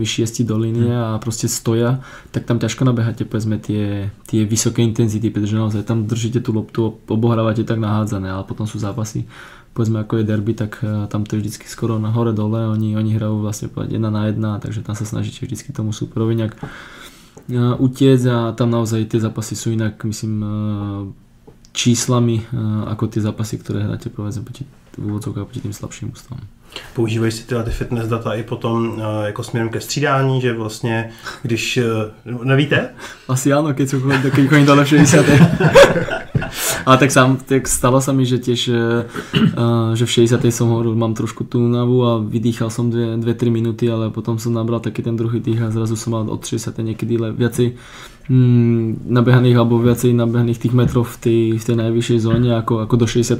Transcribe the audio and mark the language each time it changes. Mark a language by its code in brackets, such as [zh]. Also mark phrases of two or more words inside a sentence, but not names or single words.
[sk] 6 do línie a proste stoja, tak tam ťažko nabeháte povedzme tie vysoké intenzity, pretože naozaj tam držíte tú loptu, obohrávate tak nahádzané, ale potom sú zápasy, povedzme ako je derby, tak tam to je vždycky skoro na hore dole, oni hrajú vlastne 1 na 1, takže tam sa snažíte vždycky tomu superovi nejak utiec a tam naozaj tie zápasy sú inak, myslím, číslami ako tie zápasy, ktoré hráte povedzme proti tým slabším ústavom. [cs] Používají si tyhle fitness data i potom jako směrem ke střídání, že vlastně, když nevíte? [sk] Asi áno, keď chodím dole v 60. Ale tak stalo sa mi, že tiež že v 60. som hovoril, mám trošku tú únavu a vydýchal som 2-3 minúty, ale potom som nabral taký ten druhý dých a zrazu som mal od 60. niekedy viacej nabehaných alebo viacej nabehaných tých metrov v tej najvyššej zóne ako do 60.